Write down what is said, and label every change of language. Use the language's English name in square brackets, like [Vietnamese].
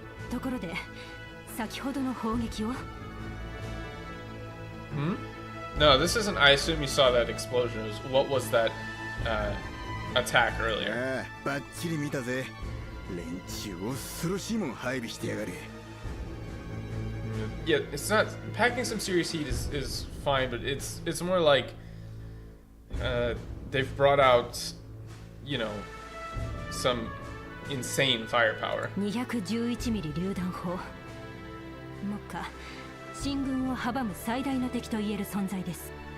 [Japanese] ところで、先ほどの砲撃を [English] No, this isn't. I assume you saw that explosion. What was that attack earlier. [Japanese] ああ、バッチリ見たぜ。連中恐ろしいもん配備してやがる。 [English] Yeah, it's not packing some serious heat is fine, but it's more like they've brought out, you know, some insane firepower. [Japanese] 211ミリ榴弾砲。目下進軍を阻む最大の敵と言える存在です。